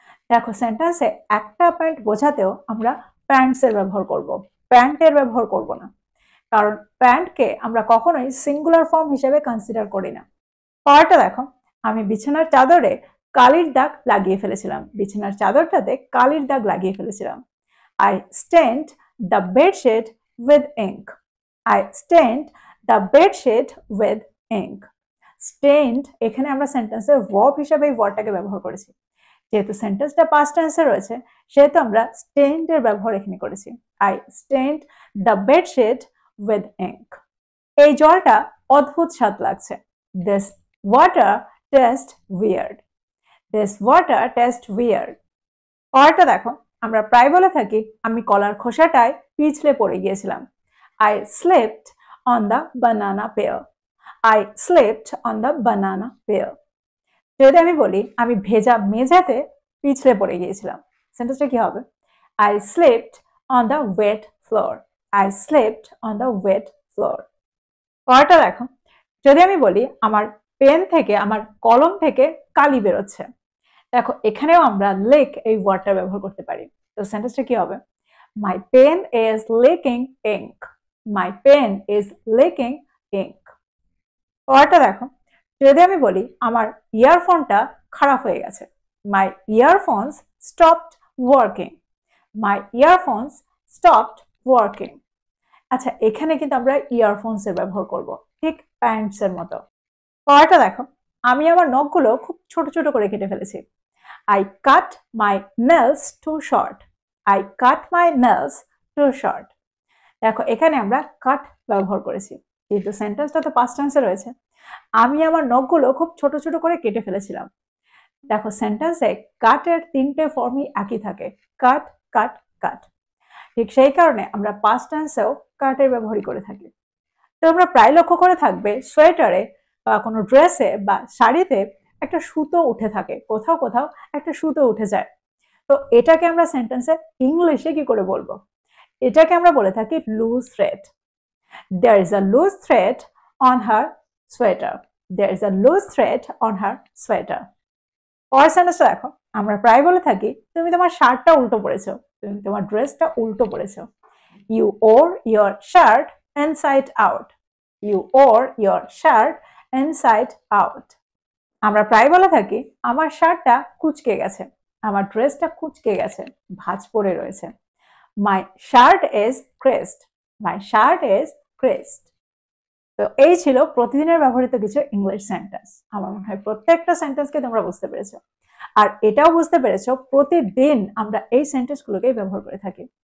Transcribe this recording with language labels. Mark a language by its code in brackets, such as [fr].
[bn] দেখো, সেন্টেন্সে একটা প্যান্ট বোঝাতেও আমরা প্যান্টসের ব্যবহার করব, প্যান্টের ব্যবহার করব না, কারণ প্যান্টকে আমরা কখনোই সিঙ্গুলার ফর্ম হিসেবে কনসিডার করি না। পরেরটা দেখো, আমি বিছানার চাদরে কালির দাগ লাগিয়ে ফেলেছিলাম। বিছানার চাদরটাতে কালির দাগ লাগিয়ে ফেলেছিলাম। [en] I stained the bedsheet with ink. I stained the bedsheet with ink. [bn] Stained এখানে আমরা সেন্টেন্সের ভার্ব হিসেবে এই ওয়ার্ডটাকে ব্যবহার করেছি। যেহেতু সেন্টেন্সটা পাস্ট টেন্সে রয়েছে, সেহেতু আমরা stained এর ব্যবহার এখানে করেছি। [en] I stained the bedsheet with ink. [bn] এই জলটা অদ্ভুত স্বাদ লাগছে। [en] This water tastes weird. This water tastes weird. [bn] পরেরটা দেখো, আমরা প্রায় বলে থাকি আমি কলার খোসাটায় পিছলে পড়ে গিয়েছিলাম। [en] I slipped on the banana peel. I slipped on the banana peel. [bn] যদি আমি বলি আমি ভেজা মেঝেতে পিছলে পড়ে গিয়েছিলাম, সেন্টেন্সটা কি হবে? [en] I slept on the wet floor. I slept on the wet floor. [bn] পরেরটা দেখো, যদি আমি বলি আমার পেন থেকে, আমার কলম থেকে কালি বেরোচ্ছে, দেখো এখানেও আমরা লিক এই ওয়ার্ডটা ব্যবহার করতে পারি। তো সেন্টেন্সটা কি হবে? [en] My pen is leaking ink. My pen is leaking ink. [bn] পরেরটা দেখো, যদি আমি বলি আমার ইয়ারফোনটা খারাপ হয়ে গেছে, [en] My earphones stopped working. My earphones stopped working. [bn] আচ্ছা, এখানে কিন্তু আমরা ইয়ারফোনস এর ব্যবহার করব, ঠিক প্যান্টস এর মতো। পরেরটা দেখো, আমি আমার নখগুলো খুব ছোট ছোট করে কেটে ফেলেছি। [en] I cut my nails too short. I cut my nails too short. [bn] দেখো এখানে আমরা কাট ব্যবহার করেছি, কিন্তু সেন্টেন্সটা তো পাস্ট টেন্সে রয়েছে। আমি আমার নখগুলো খুব ছোট ছোট করে কেটে ফেলেছিলাম। দেখো সেন্টেন্সে কাটের তিনটে ফর্মই একই থাকে, কাট কাট কাট। ঠিক সেই কারণে আমরা পাস্ট টেন্সেও কাটের ব্যবহারই করে থাকি। তোমরা প্রায় লক্ষ্য করে থাকবে সোয়েটারে বা কোনো ড্রেসে বা শাড়িতে একটা সুতো উঠে থাকে, কোথাও কোথাও একটা সুতো উঠে যায়। তো এটাকে আমরা সেন্টেন্সে ইংলিশে কি করে বলবো? এটাকে আমরা বলে থাকি loose thread. [en] There is a loose thread on her sweater. There is a loose thread on her sweater. [bn] পরের সেন্টেন্সটা দেখো, আমরা প্রায় বলে থাকি তুমি তোমার শার্টটা উল্টো পরেছো, তুমি তোমার ড্রেসটা উল্টো পরেছো। [en] You wore your shirt inside out. You wore your shirt inside out. [bn] আমরা প্রায় বলে থাকি আমার শার্টটা কুঁচকে গেছে, আমার ড্রেসটা কুঁচকে গেছে, ভাঁজ পড়ে রয়েছে। [en] My shirt is creased. My shirt is creased. [bn] তো এই ছিল প্রতিদিনের ব্যবহৃত কিছু ইংলিশ সেন্টেন্স। আমার মনে হয় প্রত্যেকটা সেন্টেন্সকে তোমরা বুঝতে পেরেছো, আর এটাও বুঝতে পেরেছো প্রতিদিন আমরা এই সেন্টেন্সগুলোকেই ব্যবহার করে থাকি।